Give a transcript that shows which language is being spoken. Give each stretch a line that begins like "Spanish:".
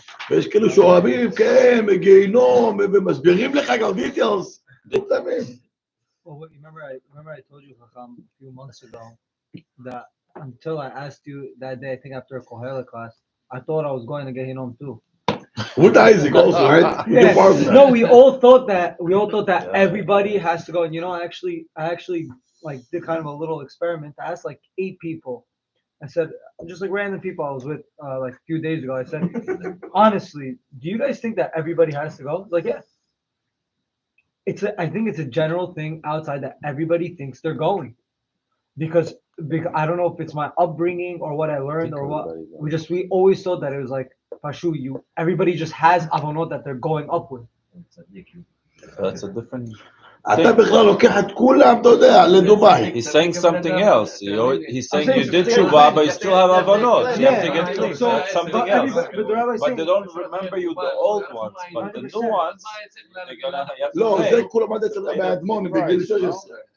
Hebrew: ויש כאלה שאוהבים, כן, מגיהינום, ומסבירים לך גם details.
English: Well, remember I told you, Chacham, a few months ago, that until I asked you that day, I think after a Kohelet class, I thought I was going to Gehinnom too. With Isaac also, right? Yeah. No, we all thought that everybody has to go. And you know, I actually like did kind of a little experiment. I asked like 8 people. I said, just like random people I was with like a few days ago. I said, honestly, do you guys think that everybody has to go? Like, yeah. I think it's a general thing outside that everybody thinks they're going. Because I don't know if it's my upbringing or what I learned or what. We always thought that it was like, Pashu, everybody just has avonot that they're going up with. That's a different...
Hebrew: אתה בכלל לוקח את כולם, אתה יודע, לדובאי.
English: He's saying something else. He's saying you did tshuva, but you still have avonot. You have to get clean. That's something else. But they don't remember you the old ones, but the new ones, they're gonna have to
Hebrew: לא,
English: pay.
Hebrew: זה כולם עד אצל רבי אדמוני בגיל 16.